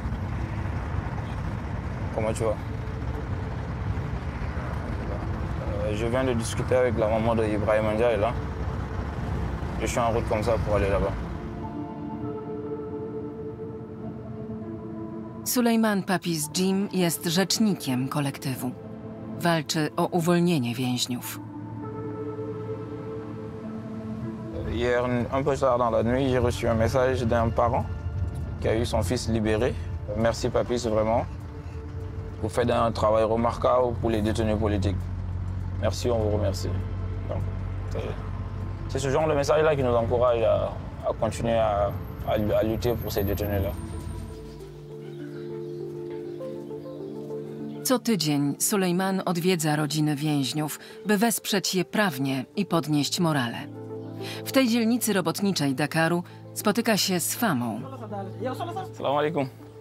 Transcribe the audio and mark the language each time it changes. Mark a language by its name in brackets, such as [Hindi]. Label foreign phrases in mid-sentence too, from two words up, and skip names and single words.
[French] Comment tu vas? Je viens de discuter avec la maman de Ibrahim Ndiaye là. Je suis en route comme ça pour aller là-bas. [Polish] Sulejman Papis Jim jest rzecznikiem kolektywu. Walczy o uwolnienie więźniów. [French] Hier, un peu tard dans la nuit, j'ai reçu un message d'un parent qui a eu son fils libéré. Merci Papis, vraiment. Vous faites un travail remarquable pour les détenus politiques. Merci, on vous remercie. C'est ce genre de message-là qui nous encourage à continuer à lutter pour ces détenus-là. [Polish] Co tydzień Sulejman odwiedza rodziny więźniów, by wesprzeć je prawnie i podnieść morale. W tej dzielnicy robotniczej Dakaru spotyka się z Famą. [Arabic] سلام عليكم.